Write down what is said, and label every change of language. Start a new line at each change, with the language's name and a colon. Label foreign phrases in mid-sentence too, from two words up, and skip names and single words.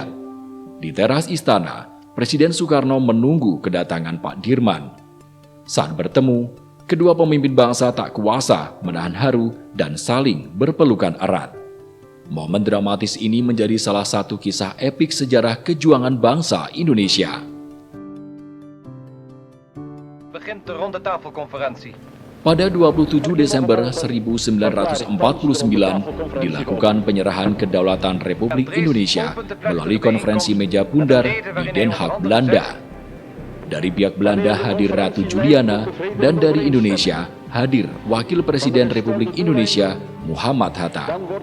Indonesian: Di teras istana, Presiden Soekarno menunggu kedatangan Pak Dirman. Saat bertemu, kedua pemimpin bangsa tak kuasa menahan haru dan saling berpelukan erat. Momen dramatis ini menjadi salah satu kisah epik sejarah kejuangan bangsa Indonesia.
Dutch: Begint de ronde tafelconferentie.
Indonesian: Pada 27 Desember 1949 dilakukan penyerahan kedaulatan Republik Indonesia melalui konferensi meja bundar di Den Haag, Belanda. Dari pihak Belanda hadir Ratu Juliana dan dari Indonesia hadir Wakil Presiden Republik Indonesia Muhammad Hatta.